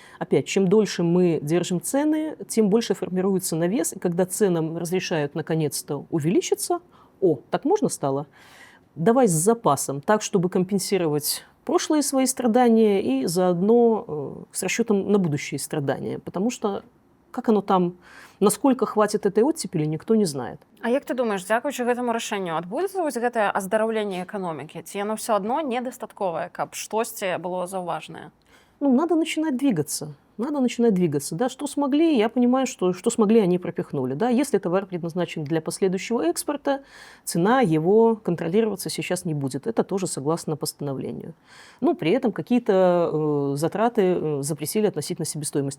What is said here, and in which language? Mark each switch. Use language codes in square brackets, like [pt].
[ru] Опять, чем дольше мы держим цены, тем больше формируется навес, и когда ценам разрешают наконец-то увеличиться, так можно стало? Давай с запасом, так, чтобы компенсировать прошлые свои страдания и заодно с расчетом на будущие страдания. Потому что как оно там, насколько хватит этой оттепели, никто не знает. [be] А як ты думаешь, дзякуючы гэтаму рашэнню адбудзецца вось гэтае аздараўленне эканомікі? Ці яно все адно недастатковае, каб штосьці было заўважнае? [ru] Ну, надо начинать двигаться. Надо начинать двигаться. Да, что смогли, я понимаю, что смогли, они пропихнули. Да, если товар предназначен для последующего экспорта, цена его контролироваться сейчас не будет. Это тоже согласно постановлению. Но при этом какие-то затраты запретили относительно себестоимости.